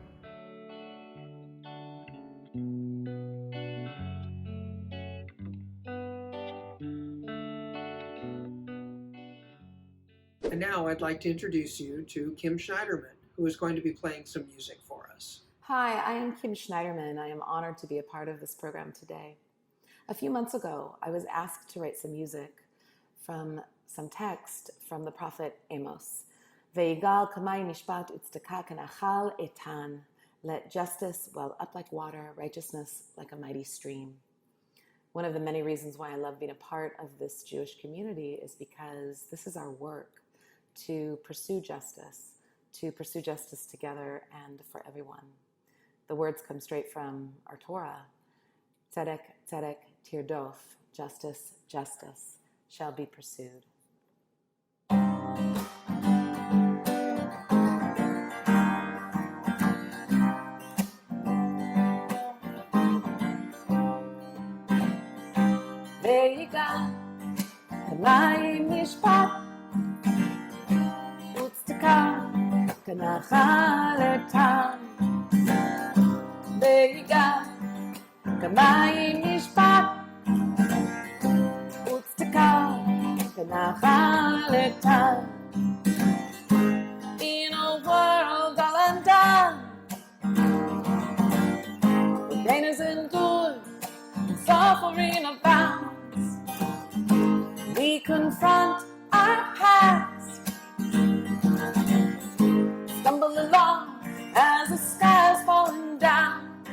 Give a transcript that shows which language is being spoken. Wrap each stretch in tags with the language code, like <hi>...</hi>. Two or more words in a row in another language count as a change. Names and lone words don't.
<en>And now I'd like to introduce you to Kim Schneiderman, who is going to be playing some music for us. Hi, I am Kim Schneiderman. I am honored to be a part of this program today. A few months ago, I was asked to write some music from some text from the prophet Amos.</en> <he>ויגל כמים משפט וצדקה כנחל איתן.</he> <en>Let justice well up like water, righteousness like a mighty stream. One of the many reasons why I love being a part of this Jewish community is because this is our work to pursue justice together and for everyone. The words come straight from our Torah.</en> <he>צדק, צדק, תרדף,</he> <en>justice, justice shall be pursued.</en> <he>ויגל כמים משפט וצדקה כנחל איתן. ויגל כמים משפט וצדקה כנחל איתן.</he> <en>In a world all undone, with dangers endured and suffering abounds, we confront our past, stumble along as the sky's falling down.</en>